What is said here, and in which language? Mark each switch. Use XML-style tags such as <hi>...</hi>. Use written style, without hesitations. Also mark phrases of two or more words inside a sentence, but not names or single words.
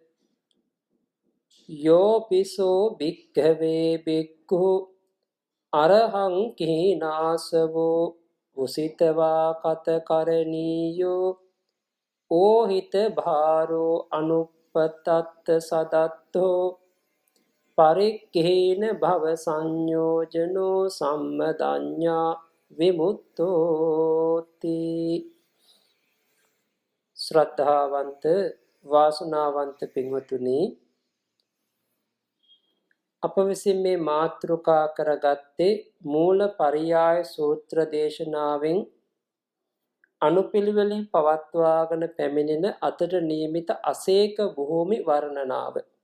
<pi>යෝපිසෝ භික්ඛවේ භික්ඛු අරහං කීනාසවෝ උසිතවා කත කරණීයෝ ඕහිත භාරෝ අනුප්පතත්ත සදත්තෝ පරික්ඛේන භව සංයෝජනෝ සම්මදඤ්ඤා විමුක්තෝති.</pi> <si>ශ්‍රද්ධාවන්ත වාසනාවන්ත පින්වතුනි, අප විසින් මේ මාතෘකා කරගත්තේ මූල පරියාය සූත්‍ර දේශනාවෙන් අනුපිළිවෙලින් පවත්වාගෙන පැමිණෙන අතට නියමිත අසේක භූමි වර්ණනාව.</si>